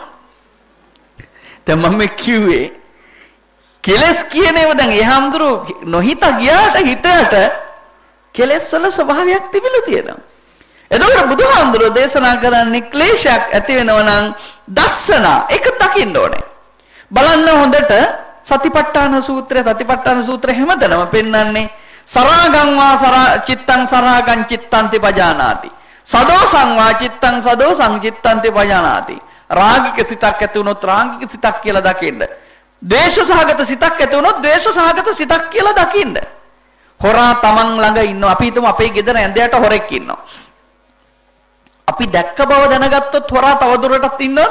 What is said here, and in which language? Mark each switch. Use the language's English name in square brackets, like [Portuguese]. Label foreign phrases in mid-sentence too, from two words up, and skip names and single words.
[Sinhala] දැන් මම කිව්වේ කෙලස් කියන ඒවා දැන් එහාම්දුරු නොහිත ගියාට හිතට කෙලස් වල ස්වභාවයක් තිබිලා තියෙනවා. එතකොට බුදුහාමුදුරුවෝ දේශනා කරන්නේ ක්ලේශයක් ඇති වෙනවා නම් දස්සන ඒක දකින්න ඕනේ. බලන්න හොඳට සතිපට්ඨාන සූත්‍රය හැමතැනම පෙන්වන්නේ [Pali] සරාගං වා චිත්තං සරාගං චිත්තන්ති පජානාති. සදෝසං වා චිත්තං සදෝසං චිත්තන්ති පජානාති. [Sinhala] රාගික සිතක් ඇති වුණොත් රාගික සිතක් කියලා දකින්න. ද්වේෂ සහගත සිතක් ඇති වුණොත් ද්වේෂ සහගත සිතක් කියලා දකින්න. හොරා තමන් ළඟ ඉන්නවා. අපි හිතමු අපේ ගෙදර ඇඳයට හොරෙක් ඉන්නවා. අපි දැක්ක බව දැනගත්තොත් හොරා තවදුරටත් ඉන්නවද?